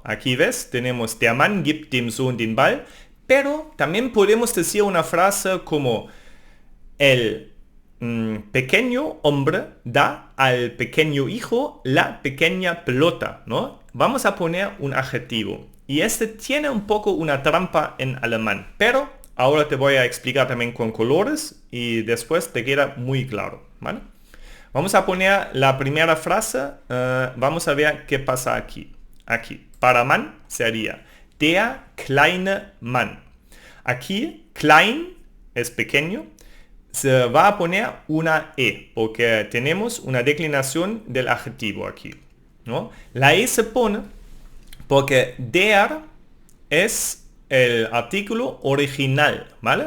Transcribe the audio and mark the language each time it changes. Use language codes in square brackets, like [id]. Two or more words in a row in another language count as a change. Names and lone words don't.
[es] Aquí ves, tenemos [de] der Mann gibt dem Sohn den Ball, [es] pero también podemos decir una frase como el pequeño hombre da al pequeño hijo la pequeña pelota, ¿no? Vamos a poner un adjetivo. Y este tiene un poco una trampa en alemán, pero ahora te voy a explicar también con colores y después te queda muy claro, ¿vale? Vamos a poner la primera frase, vamos a ver qué pasa aquí. Aquí, para Mann sería [de] der kleine Mann. [es] Aquí, klein es pequeño. Se va a poner una e, porque tenemos una declinación del adjetivo aquí, ¿no? La e se pone porque der es el artículo original, ¿vale?